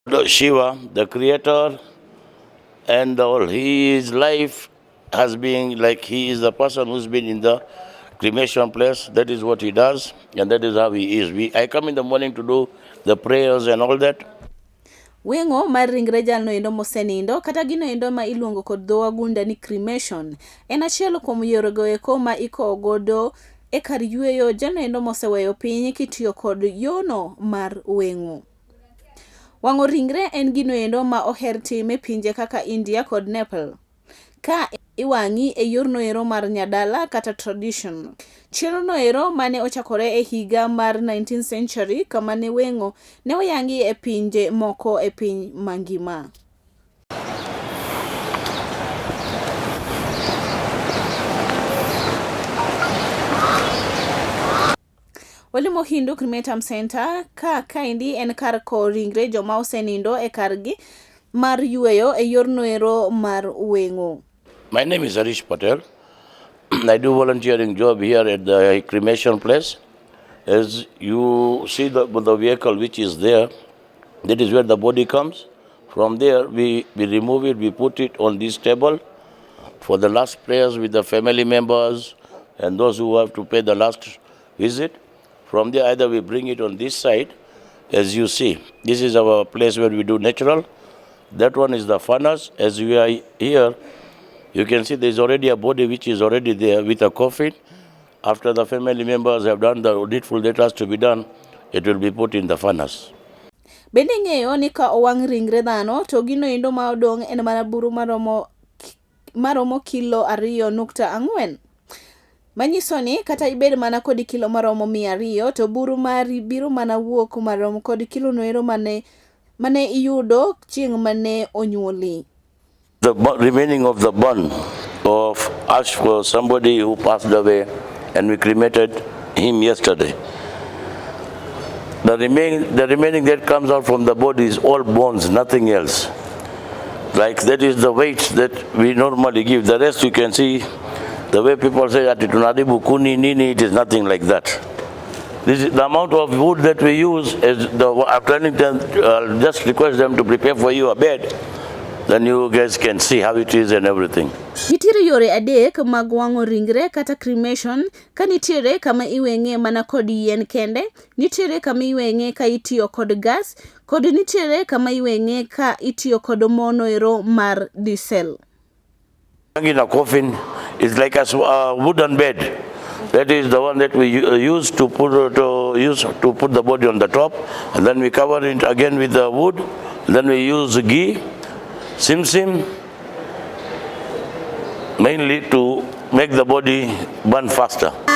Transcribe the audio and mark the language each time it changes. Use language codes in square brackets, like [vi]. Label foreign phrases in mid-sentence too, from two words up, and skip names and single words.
[en] Shiva, the creator, and all his life has been like he is the person who's been in the cremation place. That is what he does, and that is how he is. I come in the morning to do the prayers and all that. [luo] Weng'o mar ringre jalno endo mosenindo kata gino endo ma iluongo kod dho wagunda ni cremation en achiel kuom yorego eko ma ikowo godo e kar yweyo jalno endo moseweyo piny kitiyo kod yono mar weng'o. Wang'o ringre en gino endo ma oher time pinje kaka India kod Nepal. Ka iwang'i e yorno ero mar nyadala kata tradition. Chenrono ero mane ochakore e higa mar 19th century kama ne weng'o ne oyangi e pinje moko e piny mangima. Olimo Hindu Crematorium Center kaendi en kar kowo ringre joma osenindo e kargi mar yweyo e yorno ero mar weng'o. [en] My name is Harish Patel. I do volunteering job here at the cremation place. As you see the vehicle which is there, that is where the body comes. From there, we remove it, we put it on this table for the last prayers with the family members and those who have to pay the last visit. From there, either we bring it on this side, as you see. This is our place where we do natural. That one is the furnace. As we are here, you can see there is already a body which is already there with a coffin. After the family members have done the needful that has to be done, it will be put in the furnace. [luo] Bende ng'eyo ni ka owang' ringre dhano to gino endo ma odong' en mana buru maromo kilo 2.4. Manyiso ni kata ibed mana kod kilo maromo 200 to buru mari biro mana wuok maromo kod kilo no ero mane iyudo chieng' mane onyuoli. [en] The remaining of the bun of ash for somebody who passed away, and we cremated him yesterday. The remaining that comes out from the body is all bones, nothing else. Like that is the weight that we normally give. The rest you can see, the way people say that itunaribu kuni nini, it is nothing like that. This is the amount of wood that we use. I'm telling them, just request them to prepare for you a bed. Then you guys can see how it is and everything. [luo] Nitiere yore adek mag wang'o ringre kata cremation. Ka nitiere kama iweng'e mana kod yien kende, nitiere kama iweng'e ka itiyo kod gas, kod nitiere kama iweng'e ka itiyo kod mono ero mar diesel. [en] In a coffin is like a wooden bed. That is the one that we use to put the body on the top, and then we cover it again with the wood. Then we use ghee, simsim, mainly to make the body burn faster.